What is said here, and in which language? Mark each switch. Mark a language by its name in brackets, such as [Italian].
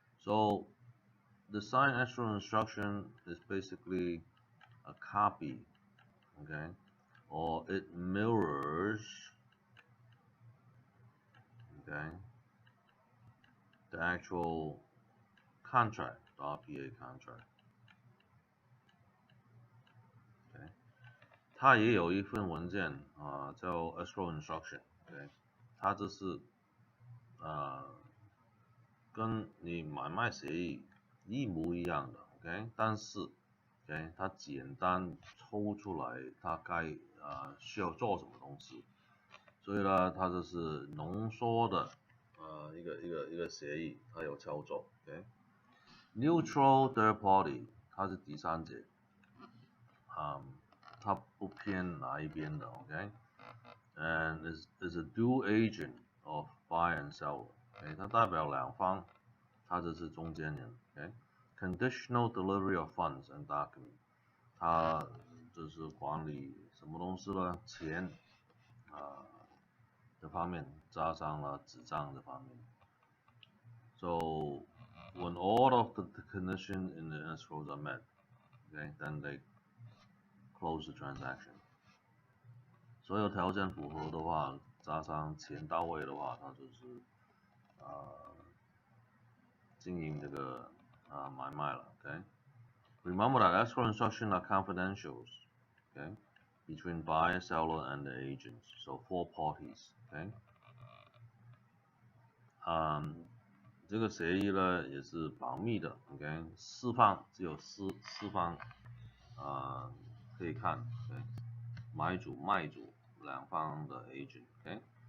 [English] So the signed escrow instruction is basically a copy, okay, or it mirrors, okay, the actual contract, the RPA contract. [Chinese] 它也有一份文件叫 escrow instruction， OK， 它这是跟你买卖协议一模一样的 ，OK， 但是 OK 它简单抽出来它该需要做什么东西，所以呢它这是浓缩的一个协议，它有操作 ，OK。 [English] Neutral third party [Chinese] 它是第三者，它不偏哪一边的 ，OK， [English] and is a dual agent of buyer and seller， [Chinese] OK， 它代表两方，它这是中间人 ，OK， [English] conditional delivery of funds and document， [Chinese] 它就是管理什么东西呢？钱这方面，加上了纸张这方面。 [English] So when all of the conditions in the escrows are met, okay, then they close the transaction. [Chinese] 所有条件符合的话，加上钱到位的话，它就是经营这个买卖了 ，OK。 [English] Remember that escrow instructions are confidential, okay, between buyer, seller, and the agents, so 4 parties, okay. [Chinese] 这个协议呢也是保密的 ，OK， 只有四方可以看 ，OK， 买主卖主两方的 agent, okay.